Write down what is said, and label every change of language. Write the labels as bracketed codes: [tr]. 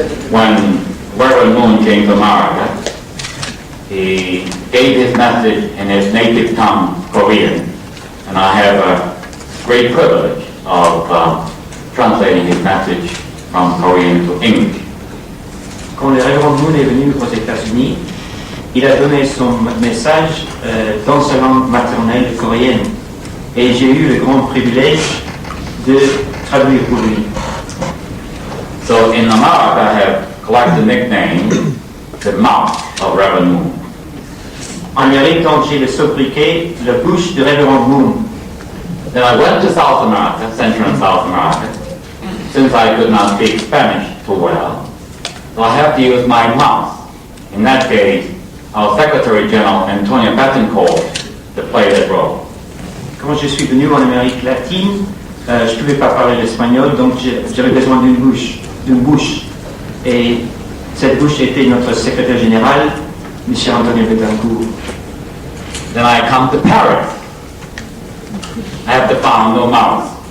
[en] When Reverend Moon came to America, he gave his message in his native tongue, Korean, and I have a great privilege of translating his message from Korean to English. [fr] Quand le révérend Moon est venu aux États-Unis, il a donné son message dans sa langue maternelle coréenne. Et j'ai eu le grand privilège de traduire pour lui. [en] So in America, I have collected the nickname, the mouth of Reverend Moon. [fr] En Amérique, quand j'ai le sobriquet, la bouche de révérend Moon. [en] Then I went to South America, Central and South America, since I could not speak Spanish too well. So I have to use my mouth. In that case, our Secretary General, Antonio Betancourt, to play that role. [fr] Quand je suis venu en Amérique latine, je ne pouvais pas parler l'espagnol, donc j'avais besoin d'une bouche. Et cette bouche était notre secrétaire général, M. Antonio Betancourt. [en] Then I come to Paris. I have to find no mouth.